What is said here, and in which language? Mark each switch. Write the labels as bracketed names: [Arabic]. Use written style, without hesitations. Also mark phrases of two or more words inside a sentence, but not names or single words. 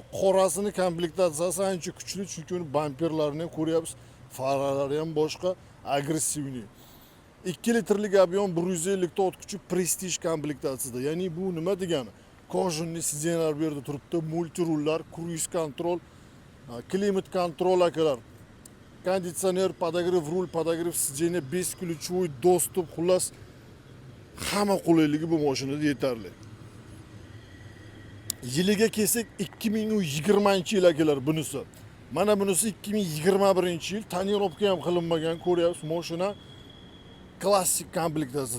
[Uzbek] Qorasini komplektatsiyasi ancha kuchli, chunki uni bamperlarini ham ko'ryapsiz, faralari ham boshqa, agressivniy. 2 litrlik объем, 150 ta ot kuchi, prestij komplektatsiyada. Ya'ni bu nima degani? Kojinli sidenyalar bu yerda turibdi, multi rullar, [English] cruise control, [Russian] климат контроль [Uzbek] akalar. Konditsioner, [Russian] подогрев руль, подогрев сиденья, бесключевой доступ, [Uzbek] xullas hamma qulayligi bu mashinada yetarli. Yiliga kelsak 2020-yil akalar bunisi. Mana bunisi 2021-yil, tonirovka ham qilinmagan, ko'ryapsiz, mashina klassik komplektatsiyada.